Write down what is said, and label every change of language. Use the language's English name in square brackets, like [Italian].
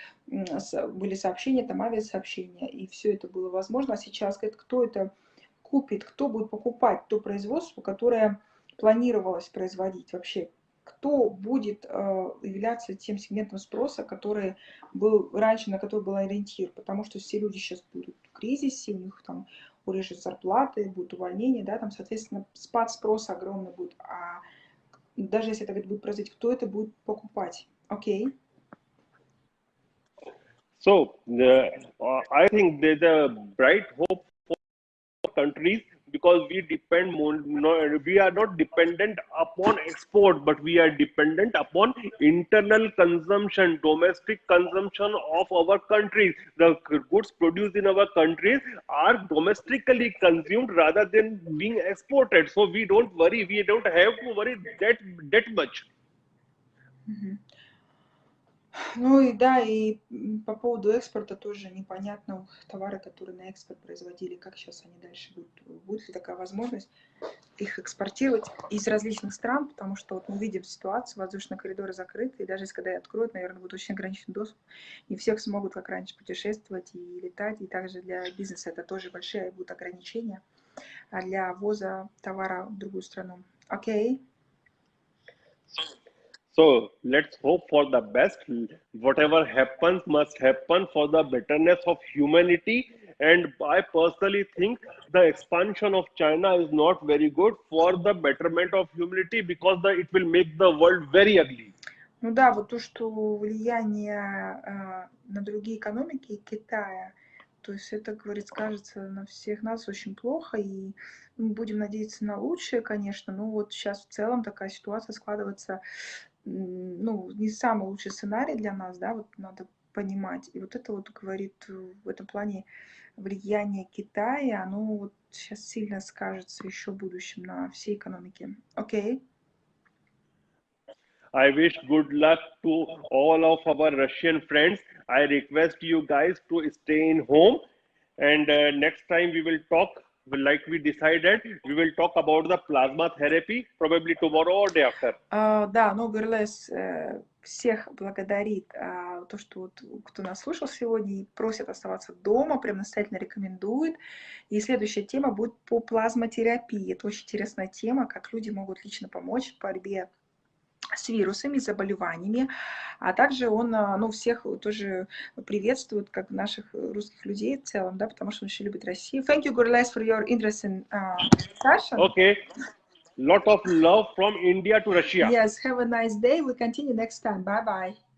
[Russian] были сообщения, там авиасообщения, и все это было возможно, а сейчас, говорит, кто это купит, кто будет покупать то производство, которое планировалось производить вообще, кто будет являться тем сегментом спроса, который был раньше, на который был ориентир, потому что все люди сейчас будут в кризисе, у них там урежут зарплаты, будут увольнения, да, там, соответственно, спад спроса огромный будет, а даже если это будет произойти, кто это будет покупать? Окей. [English] So I think there's a bright hope for countries because we are not dependent upon export, but we are dependent upon internal consumption, domestic consumption of our countries. The goods produced in our countries are domestically consumed rather than being exported. So we don't worry, we don't have to worry that much. [Russian] Ну и да, и по поводу экспорта тоже непонятно, товары, которые на экспорт производили, как сейчас они дальше будут, будет ли такая возможность их экспортировать из различных стран, потому что вот мы видим ситуацию, воздушные коридоры закрыты, и даже если когда их откроют, наверное, будет очень ограниченный доступ, не все смогут, как раньше, путешествовать и летать, и также для бизнеса это тоже большие будут ограничения для ввоза товара в другую страну. Окей. [English] So let's hope for the best. Whatever happens must happen for the betterness of humanity. And I personally think the expansion of China is not very good for the betterment of humanity because it will make the world very ugly. [Russian] Ну да, вот то, что влияние на другие экономики Китая, то есть это, говорит, скажется на всех нас очень плохо, и мы будем надеяться на лучшее, конечно, но вот сейчас в целом такая ситуация складывается, ну, не самый лучший сценарий для нас, да, вот надо понимать. И вот это вот говорит в этом плане влияние Китая, оно вот сейчас сильно скажется еще в будущем на всей экономике. Окей. [English] I wish good luck to all of our Russian friends. I request you guys to stay in home. And next time we will talk, like we decided, we will talk about the plasma therapy, probably tomorrow or day after. [Russian] Да, но Gulrez всех благодарит, то, что вот, кто нас слушал сегодня и просит оставаться дома, прям настоятельно рекомендует. И следующая тема будет по плазмотерапии. Это очень интересная тема, как люди могут лично помочь в борьбе с вирусами, заболеваниями, а также он, ну, всех тоже приветствует, как наших русских людей в целом, да, потому что он очень любит Россию. [English] Thank you, Gulrez, for your interesting session. Okay. Lot of love from India to Russia. Yes, have a nice day. We continue next time. Bye bye.